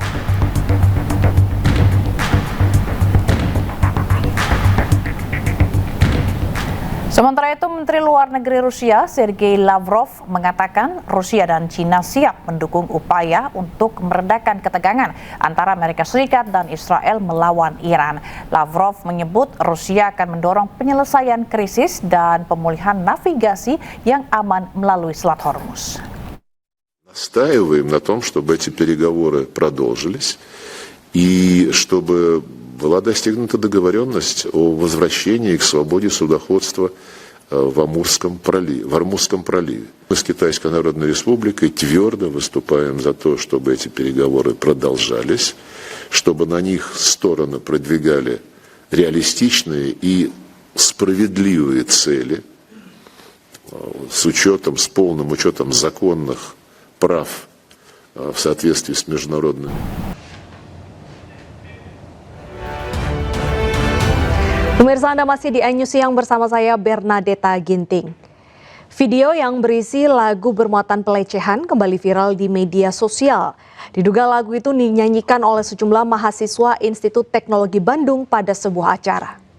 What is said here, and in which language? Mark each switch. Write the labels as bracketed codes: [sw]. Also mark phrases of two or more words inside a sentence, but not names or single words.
[id] Sementara itu, Menteri Luar Negeri Rusia, Sergei Lavrov, mengatakan Rusia dan China siap mendukung upaya untuk meredakan ketegangan antara Amerika Serikat dan Israel melawan Iran. Lavrov menyebut Rusia akan mendorong penyelesaian krisis dan pemulihan navigasi yang aman melalui Selat Hormuz. [ru] Настаиваем на том, чтобы эти переговоры продолжились и чтобы была достигнута договоренность о возвращении к свободе судоходства в Амурском проливе. Мы с Китайской Народной Республикой твердо выступаем за то, чтобы эти переговоры продолжались, чтобы на них стороны продвигали реалистичные и справедливые цели с полным учетом законных прав в соответствии с международными. [id] Pemirsa, Anda masih di iNews Siang bersama saya Bernadetta Ginting. Video yang berisi lagu bermuatan pelecehan kembali viral di media sosial. Diduga lagu itu dinyanyikan oleh sejumlah mahasiswa Institut Teknologi Bandung pada sebuah acara.